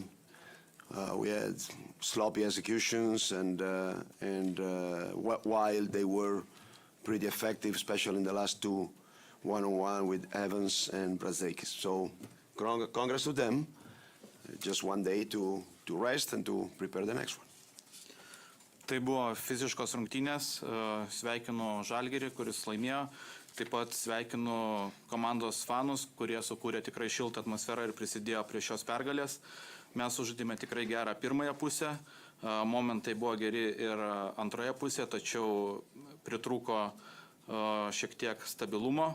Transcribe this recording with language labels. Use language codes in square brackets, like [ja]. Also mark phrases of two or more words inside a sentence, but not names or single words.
[en] We had sloppy executions, and while they were pretty effective, especially in the last two one-on-one with Evans and Brazdeikis. So congrats to them. Just one day to rest and to prepare the next one. [lt] Tai buvo fiziškos rungtynės, sveikinu Žalgirį, kuris laimėjo, taip pat sveikinu komandos fanus, kurie sukūrė tikrai šiltą atmosferą ir prisidėjo prie šios pergalės. Mes užžaidėme tikrai gerą pirmąją pusę, momentai buvo geri ir antroje pusėje, tačiau pritrūko šiek tiek stabilumo.